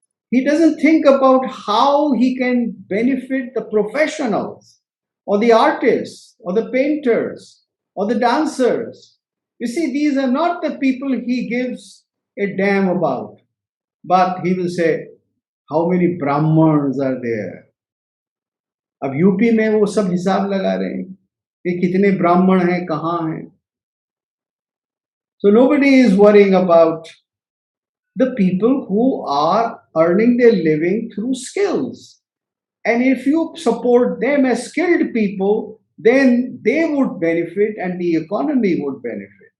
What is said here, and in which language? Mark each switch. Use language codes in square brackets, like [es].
[en] He doesn't think about how he can benefit the professionals or the artists or the painters or the dancers. You see, these are not the people he gives a damn about, but he will say, how many Brahmins are there? [hi] अब UP में वो सब हिसाब लगा रहे हैं कि कितने ब्राह्मण हैं, कहाँ हैं. [en] So nobody is worrying about the people who are earning their living through skills. And if you support them as skilled people, then they would benefit and the economy would benefit.